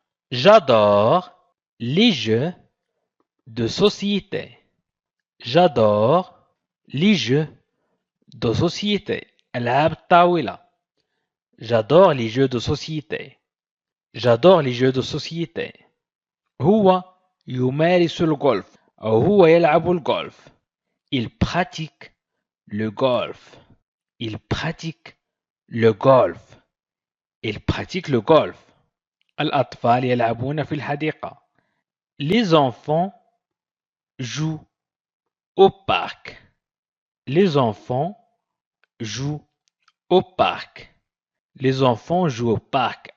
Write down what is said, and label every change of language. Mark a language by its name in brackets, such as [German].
[French] J'adore les jeux de société. J'adore les jeux de société. [Arabic] ألعاب الطاولة. [French] J'adore les jeux de société. J'adore les jeux de société. [Arabic] هو يمارس الغولف أو هو يلعب الغولف. [French] Il pratique le golf. Il pratique le golf. Il pratique le golf. [Arabic] الأطفال يلعبون في الحديقة. [French] Les enfants jouent au parc. Les enfants jouent au parc. Les enfants jouent au parc.